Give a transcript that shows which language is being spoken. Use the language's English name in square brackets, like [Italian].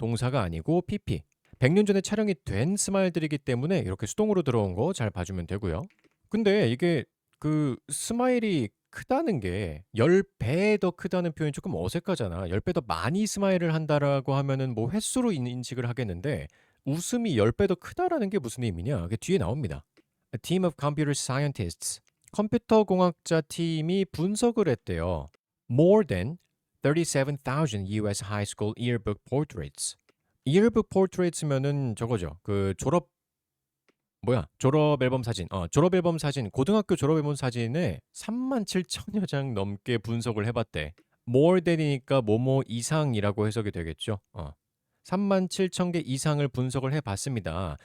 [Korean] 동사가 아니고 PP. 100년 전에 촬영이 된 스마일들이기 때문에 이렇게 수동으로 들어온 거 잘 봐주면 되고요. 근데 이게 그 스마일이 크다는 게 10배 더 크다는 표현이 조금 어색하잖아. 10배 더 많이 스마일을 한다라고 하면은 뭐 횟수로 인식을 하겠는데 웃음이 10배 더 크다라는 게 무슨 의미냐? 그게 뒤에 나옵니다. [English] A team of computer scientists. [Korean] 컴퓨터 공학자 팀이 분석을 했대요. [English] More than 37,000 US high school yearbook portraits. [Korean] yearbook portraits면은 저거죠. 그 졸업 앨범 사진. 졸업 앨범 사진. 고등학교 졸업 앨범 사진에 37,000여 장 넘게 분석을 해봤대. more than이니까 뭐뭐 이상이라고 해석이 되겠죠. 37,000개 이상을 분석을 해봤습니다.